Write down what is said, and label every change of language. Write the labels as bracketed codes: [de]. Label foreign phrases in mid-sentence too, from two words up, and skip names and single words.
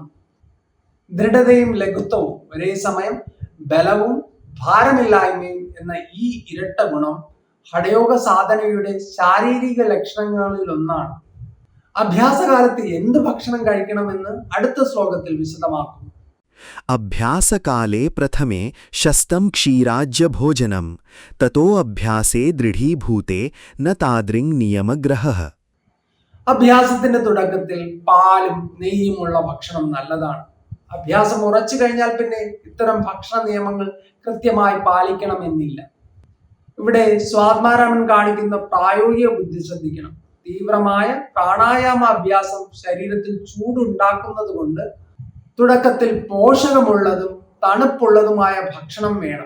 [ml] ദൃഢതയും ലഘുത്വവും ഒരേ സമയം ബലവും ഭാരമില്ലായ്മയും എന്ന ഈ ഇരട്ട ഗുണം ഹഠയോഗ സാധനയുടെ ശാരീരിക ലക്ഷണങ്ങളിൽ ഒന്നാണ്. അഭ്യാസകാലത്ത് എന്ത് ഭക്ഷണം കഴിക്കണമെന്ന് അടുത്ത ശ്ലോകത്തിൽ വിശദമാക്കുന്നു. [sa] अभ्यासकाले प्रथमे शस्तं क्षीराज्यभोजनं ततो अभ्यासे दृढीभूते न तादृङ् नियमग्रहः. [ml] അഭ്യാസത്തിന്റെ തുടക്കത്തിൽ പാലും നെയ്യുമുള്ള ഭക്ഷണം നല്ലതാണ്. അഭ്യാസം ഉറച്ചു കഴിഞ്ഞാൽ പിന്നെ ഇത്തരം ഭക്ഷണ നിയമങ്ങൾ കൃത്യമായി പാലിക്കണമെന്നില്ല. ഇവിടെ സ്വാത്മാരാമൻ കാണിക്കുന്ന പ്രായോഗിക ബുദ്ധി ശ്രദ്ധിക്കണം. തീവ്രമായ പ്രാണായാമ അഭ്യാസം ശരീരത്തിൽ ചൂടുണ്ടാക്കുന്നത് കൊണ്ട് തുടക്കത്തിൽ പോഷകമുള്ളതും തണുപ്പുള്ളതുമായ ഭക്ഷണം വേണം.